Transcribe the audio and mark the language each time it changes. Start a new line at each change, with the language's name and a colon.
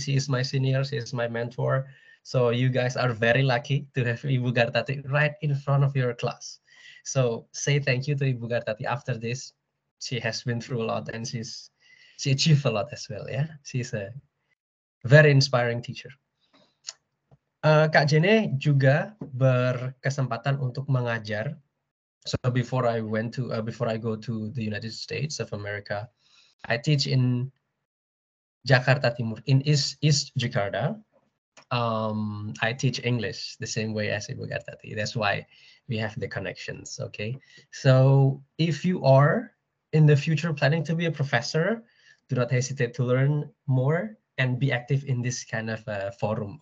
English: She is my senior, she is my mentor. So you guys are very lucky to have Ibu Gartati right in front of your class. So say thank you to Ibu Gartati after this. She has been through a lot, and she achieved a lot as well. Yeah, she's a very inspiring teacher.
Indonesian: Kak Jene juga berkesempatan untuk mengajar.
English: So before I go to the United States of America, I teach in Jakarta Timur, in East Jakarta. I teach English the same way as Ibu Gartati. That's why we have the connections. Okay, so if you are in the future planning to be a professor, do not hesitate to learn more and be active in this kind of forum.